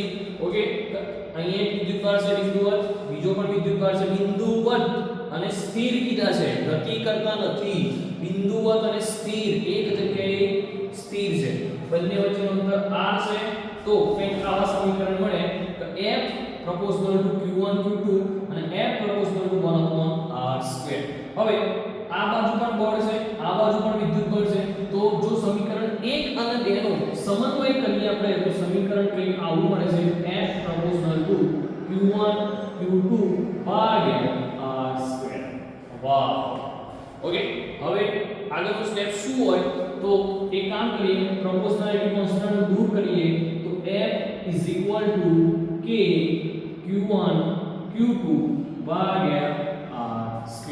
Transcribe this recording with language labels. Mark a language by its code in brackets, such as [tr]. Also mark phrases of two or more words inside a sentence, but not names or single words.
[gu] ઓકે, અહીંયા એક વિદ્યુતભાર છે બિંદુવત, બીજો પણ વિદ્યુતભાર છે બિંદુવત અને સ્થિર કીધા છે, ગતિ કરતા નથી. બિંદુવત અને સ્થિર એક જગ્યાએ સ્થિર છે, બંને વચ્ચેનું અંતર r છે. તો કંઈક આવા સમીકરણ મળે કે [en] F proportional to Q1 Q2 [gu] અને [en] F proportional to 1/r². [gu] હવે આ બાજુ પણ બળ છે, આ બાજુ પણ વિદ્યુત બળ છે. તો જો સમીકરણ 1 અને 2 નો સમન્વય કરીએ આપણે તો સમીકરણ કંઈક આવું મળે છે [en] F proportional to Q1 Q2 [gu] ભાગ્યા r². વાહ. ઓકે, હવે આગળનું સ્ટેપ શું હોય? તો એક કામ કરીએ, [en] proportionality constant [gu] દૂર કરીએ તો F k Q1 Q2 ભાગ્યા r².